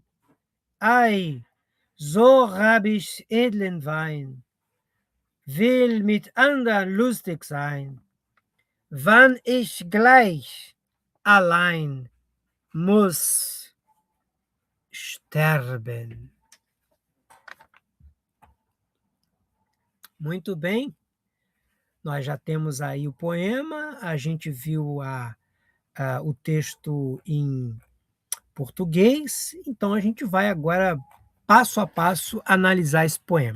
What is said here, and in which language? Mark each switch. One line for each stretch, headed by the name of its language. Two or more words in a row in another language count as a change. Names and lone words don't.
German: Ei, so hab ich edlen Wein, will mit andern lustig sein, wann ich gleich allein muss sterben.
Portuguese: Muito bem, nós já temos aí o poema, a gente viu o texto em português, então a gente vai agora, passo a passo, analisar esse poema.